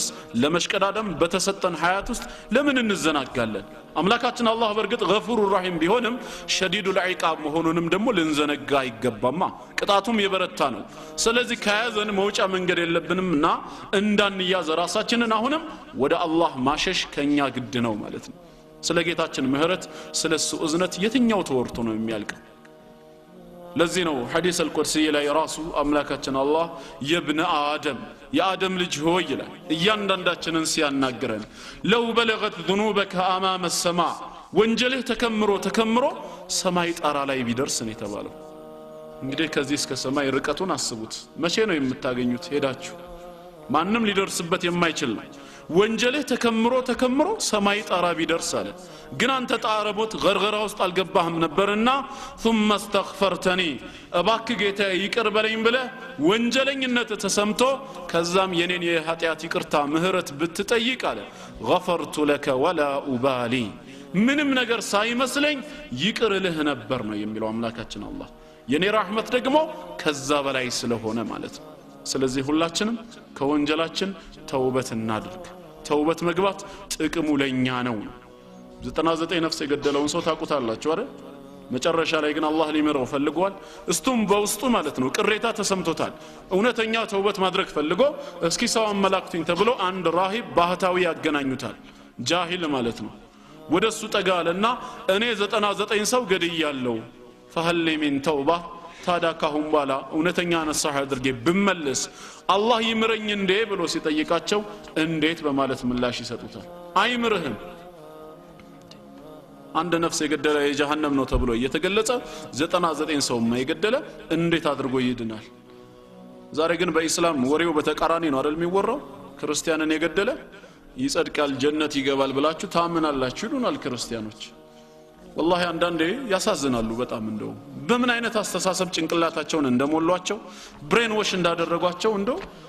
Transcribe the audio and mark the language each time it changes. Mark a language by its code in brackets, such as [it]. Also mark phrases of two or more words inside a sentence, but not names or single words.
[am] ለመሽቀዳደም በተሰጠን ሐያት ውስጥ ለምን እንዘናጋለን አምላካችን አላህ በርግጥ [ar] غفور رحيم [am] ቢሆንም [ar] شديد العقاب [am] መሆኑንም ደግሞ ልንዘነጋ አይገባማ ቅጣቱም የበረታ ነው ስለዚህ ከያዘን መውጫ መንገድ የለብንምና እንዳንያዝ ራሳችንን አሁንም ወደ አላህ ማሸሽ ከኛ ግድ ነው ማለት ነው ስለ ጌታችን ምህረት ስለሱ እዝነት የትኛው ተወርቶ ነው የሚያልቀው ለዚህ ነው [ar] حديث القدسي [am] ላይ ራሱ አምላካችን አላህ [ar] يا ابن آدم [am] የአደም ልጅ ሆይ ይላል እያንዳንዳችንን ሲያናግረን [ar] لو بلغت ذنوبك امام السماء [am] ወንጀልህ ተከምሮ ሰማይ ጣራ ላይ ቢደርስ ነው የተባለው እንግዲህ ከዚህ እስከ ሰማይ ርቀቱን አስቡት መቼ ነው የምታገኙት ሄዳችሁ ማንንም ሊደርስበት የማይችል ነው ወንጀልህ ተከምሮ ሰማይ ጣራ ቢደርስ አለ ግን አንተ ጣረቦት ገርገራ ውስጥ አልገባህም ነበርና [ar] ثم استغفرتني [am] እባክ ጌታ ይቅር በለኝ ብለ ወንጀለኝነት ተሰምቶ ከዛም የኔን የኃጢአት ይቅርታ ምህረት ብትጠይቅ አለ [ar] غفرت لك ولا ابالي [am] ምንም ነገር ሳይመስለኝ ይቅርልህ ነበር ነው የሚለው አምላካችን አላህ የኔ ረህመት ደግሞ ከዛ በላይ ስለሆነ ማለት ነው ስለዚህ ሁላችንም ከወንጀላችን ተውበት እናድርግ ተውበት መግባት ጥቅሙ ለኛ ነው 99 ነፍስ የገደለውን ሰው ታቁታላችሁ አይደል መጨረሻ ላይ ግን አላህ ሊመረው ፈልጓል እስቱም በውስጡ ማለት ነው ቅሬታ ተሰምቶታል እውነተኛ ተውበት ማድረግ ፈልጎ እስኪ ሰው አመላክቱኝ ተብሎ አንድ ራሂብ ባህታዊ ያገናኙታል ጃሂል ማለት ነው ወደሱ ጠጋለና እኔ 99 ሰው ገድያለሁ [ar] فهل من توبه [am] ታዲያ ካሁን በኋላ እውነተኛ ነሳህ አድርጌ ብመለስ አላህ ይምረኝ እንዴ ብሎ ሲጠይቃቸው እንዴት በማለት ምላሽ ይሰጡታል አይምርህም አንድ ነፍስ የገደለ የጀሃነም ነው ተብሎ እየተገለጸ 99 ሰው የገደለ እንዴት አድርጎ ይድናል ዛሬ ግን በእስላም ወሬው በተቃራኒ ነው አይደል የሚወራው ክርስቲያንን የገደለ ይጸድቃል ጀነት ይገባል ብላችሁ ታምናላችሁ ይሉናል ክርስቲያኖች والله አንዳንዴ ያሳዝናሉ በጣም እንደው በምን አይነት አስተሳሰብ ጭንቅላታቸውን እንደሞሏቸው ብሬን ዋሽ እንዳደረጓቸው እንደው